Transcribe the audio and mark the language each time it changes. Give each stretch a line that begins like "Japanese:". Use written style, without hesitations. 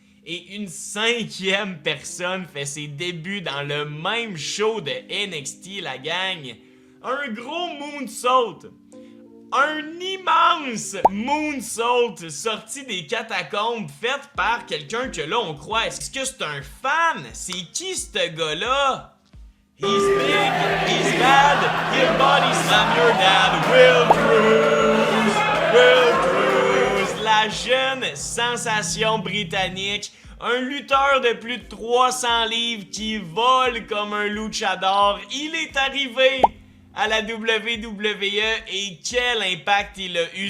French: Et une cinquième personne fait ses débuts dans le même show de NXT, la gang. Un gros moonsault. Un immense moonsault sorti des catacombes fait par quelqu'un que là on croit. Est-ce que c'est un fan? C'est qui ce gars-là?
English: He's big, he's bad, he'll body slam your dad.
French: Will Cruz, la jeune sensation britannique. Un lutteur de plus de 300 livres qui vole comme un luchador. Il est arrivé à la WWE et quel impact il a eu.